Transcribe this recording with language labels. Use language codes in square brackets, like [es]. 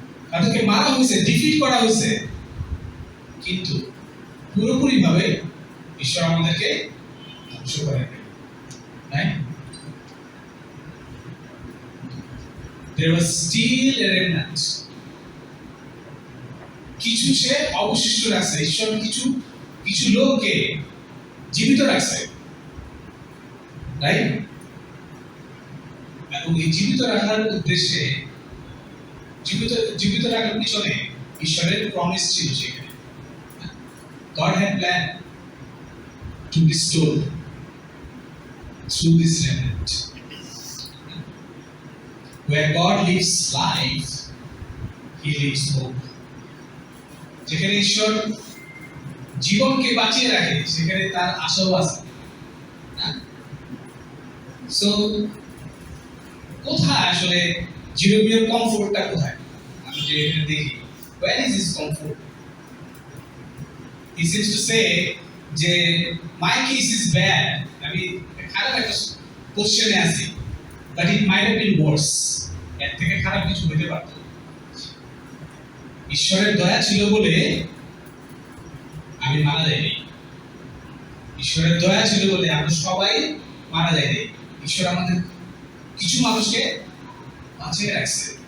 [bn] তাদেরকে মারা হয়েছে, ডিফিট করা হয়েছে, কিন্তু পুরোপুরি ভাবে ঈশ্বর আমাদেরকে ধ্বংস করেন, right? [en] There was still a remnant. [bn] কিছু সে অবশিষ্ট রাখছে, ঈশ্বর কিছু লোককে জীবিত রাখছে, রাইট? এবং এই জীবিত রাখার উদ্দেশ্যে, জীবিত রাখার পিছনে ঈশ্বরের প্রমিস ছিল সেখানে। [en] God had planned to restore through this remnant. Where God lives life, He lives hope. [bn] যেখানে ঈশ্বর জীবনকে বাঁচিয়ে রাখে, সেখানে তার আশাও আছে। সো কোথায় আসলে জিরোমিওর কমফোর্টটা কোথায়? আমি যে এটা দেখি, [en] where is his comfort? He seems to say যে my case is bad. [bn] আমি খারাপ একটা কোশ্চেনে আছি, [en] but it might have been worse. [bn] এর থেকে খারাপ কিছু হতে পারত। ঈশ্বরের দয়া ছিল বলে আমি মারা যাইনি। ঈশ্বরের দয়া ছিল বলে আমরা সবাই মারা যাইনি। ঈশ্বর আমাদের কিছু মানুষকে বাঁচিয়ে রাখছে।